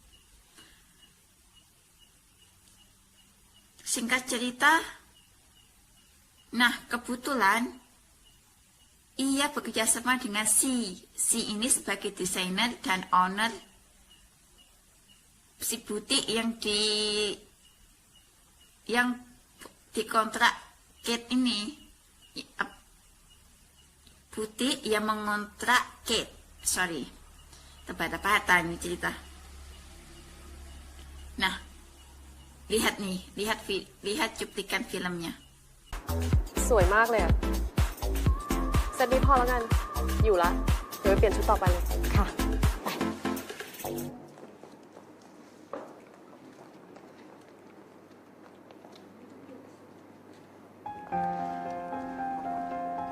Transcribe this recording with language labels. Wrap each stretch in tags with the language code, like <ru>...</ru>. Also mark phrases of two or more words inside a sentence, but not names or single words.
<id>Singkat cerita, nah kebetulan ia bekerja sama dengan ini sebagai desainer dan owner si butik yang dikontrak Kate ini. Butik yang mengontrak Kate. Sorry, tebak-tebakan ini cerita. Nah, lihat cuplikan filmnya.</id> <th>สวยมากเลยอะเซตนี้พอแล้วกัน อยู่ละ เดี๋ยวไปเปลี่ยนชุดต่อไปเลย ค่ะ ไป เ</th>